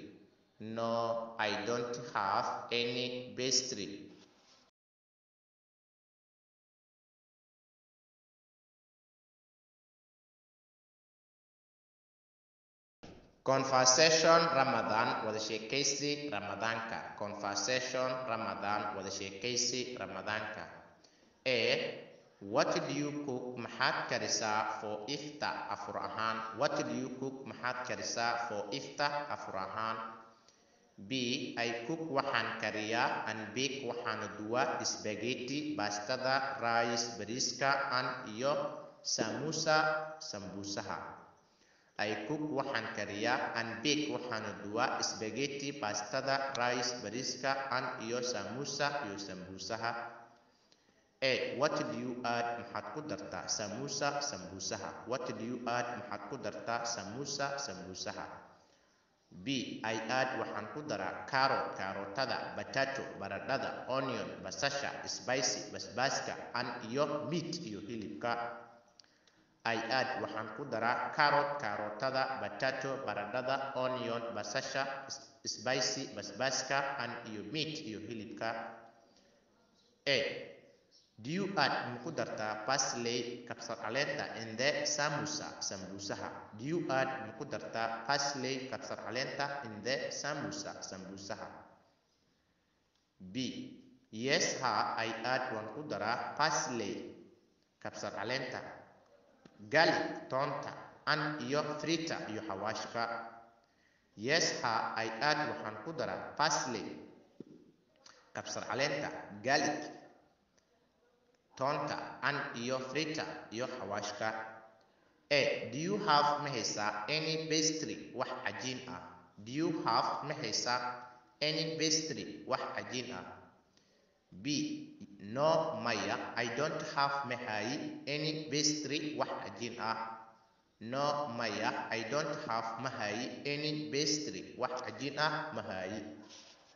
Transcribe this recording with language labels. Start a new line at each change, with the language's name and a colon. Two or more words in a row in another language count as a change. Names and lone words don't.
English: No, I don't have any pastry.
Somali: Conversation Ramadan wada sheekaysi Ramadaanka. Conversation Ramadan wada sheekaysi Ramadaanka.
English: A. What do you cook?
Somali: Maxaad karisaa for iftar afur ahaan?
English: What do you cook?
Somali: Maxaad karisaa for iftar afur ahaan?
English: B. I cook
Somali: waxaan kariyaa
English: and bake
Somali: waxaan duwaa
English: spaghetti, bastada, rice, bariiska, and iyo samosa, sambusaha. I cook
Somali: waxaan kariyaa
English: and bake
Somali: waxaan duwaa
English: spaghetti, bastada, rice, bariiska, and
Somali: iyo samosa iyo sambusaha.
English: A. What do you add?
Somali: Maxaad ku dartaa samosa, sambusaha.
English: What do you add?
Somali: Maxaad ku dartaa samosa, sambusaha.
English: B. I add
Somali: waxaan ku daraa
English: carrot, karootada, potato, baradhada, onion, basasha, spicy, basbaaska, and iyo meat iyo hilibka. I add
Somali: waxaan ku daraa
English: carrot, karootada, potato, baradhada, onion, basasha, spicy, basbaaska, and iyo meat iyo hilibka. A. Do you add
Somali: muku dartaa
English: parsley,
Somali: kabsar caleenta
English: in the samosa, sambusaha? Do you add
Somali: muku dartaa
English: parsley,
Somali: kabsar caleenta
English: in the samosa, sambusaha? B. Yes, I add
Somali: waan ku daraa
English: parsley,
Somali: kabsar caleenta,
English: garlic, toonta, and iyo feta iyo xawaashka. Yes, I add
Somali: waxaan ku daraa
English: parsley,
Somali: kabsar caleenta,
English: garlic, toonta, and iyo feta iyo xawaashka. A. Do you have mahaysaa any pastry?
Somali: Wax cajiin ah.
English: Do you have mahaysaa any pastry?
Somali: Wax cajiin ah. B.
English: No, maya, I don't have mahayi any pastry.
Somali: Wax cajiin ah.
English: No, maya, I don't have mahayi any pastry.
Somali: Wax cajiin ah mahayi.